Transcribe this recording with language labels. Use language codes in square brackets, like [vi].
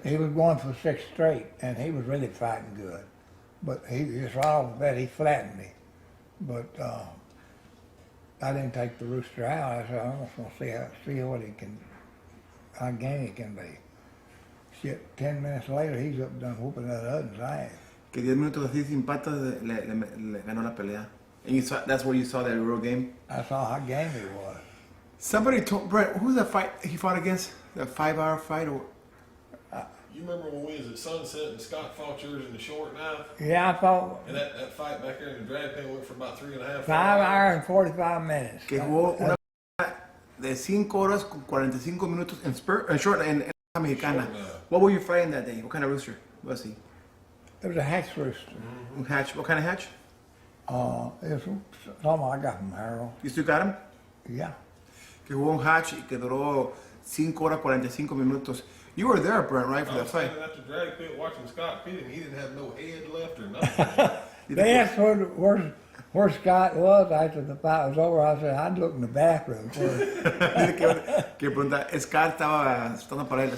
[en] He was going for 6 straight, and he was really fighting good. But he just right off the bat, he flattened me. But I didn't take the rooster out. I said, I'm just gonna see what he can, how game he can be. Shit, 10 minutes later, he's up done whooping that other's ass. [es] que 10 minutos así sin patas le ganó la pelea. [en] And you saw, that's where you saw that real game. I saw how game he was. Somebody told Brett, who's that fight he fought against? That 5-hour fight? Or You remember when we was at Sunset and Scott fought yours in the short knife? Yeah, I thought And that fight back there in the drag pen went for about 3.5 5 hours and 45 minutes. [es] que jugó una de 5 horas con 45 minutos en short en la mexicana. [en] Short knife. What were you fighting that day? What kind of rooster was he? It was a hatch rooster. [es] Un [en] hatch. What kind of hatch? It was something I got from Harold. You still got him? Yeah. [es] Que jugó un hatch y que duró 5 horas 45 minutos. [en] You were there, Brent, right, for I that was fight? standing at the drag pit watching Scott pit him. He didn't have no head left or nothing. They asked where Scott was after the fight was over. I said, I'd look in the bathroom first. [es] Dice que pregunta, Scott estaba para él.